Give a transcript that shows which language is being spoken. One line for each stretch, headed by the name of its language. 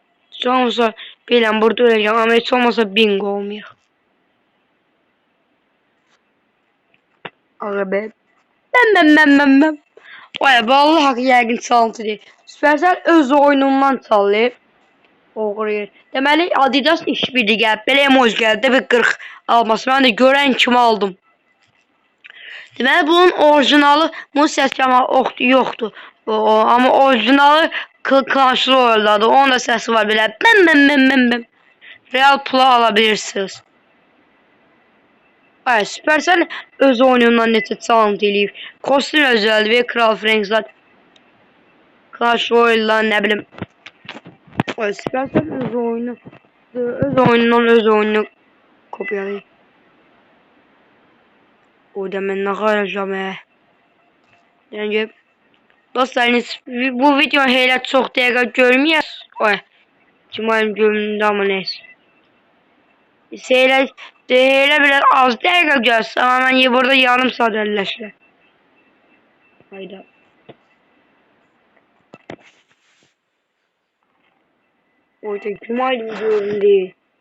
Turkish: Hiç olmasa bilmem burada öleceğim ama hiç olmasa bingo olmuyor. Aga be. Ben. Vay be, Allah hakkı yəqin çalıntı değil.
Azerbaijani: Supercell öz oyunundan çalıyıb. Oğruyur. Deməli Adidas işbirliği gəlib. Belə emoji gəldi bir 40 alması. Mən də görən kimi aldım. Deməli bunun orijinalı səsləmə yoxdur. Amma orijinalı Clash Royale'dadır. Onun da səsi var belə. Bəm. Real pula alabilirsiniz. Ay Supercell öz oyunundan neçə çalıntı eləyib. Kostüm özəldir və Kral Franks'lar. Clash Royale'dan nə bilim. Ay Supercell öz oyununu kopyalayıb. O da mən nə qaracam Yəni dostlar, bu video elə çox dəqiqə görməyəs. Ay Cumayım göründü amma neyse. Elə biraz az dəqiqə gəlsin, amma mən burada yarım saat əlləşirəm. Hayda. Orada Cumayım göründü.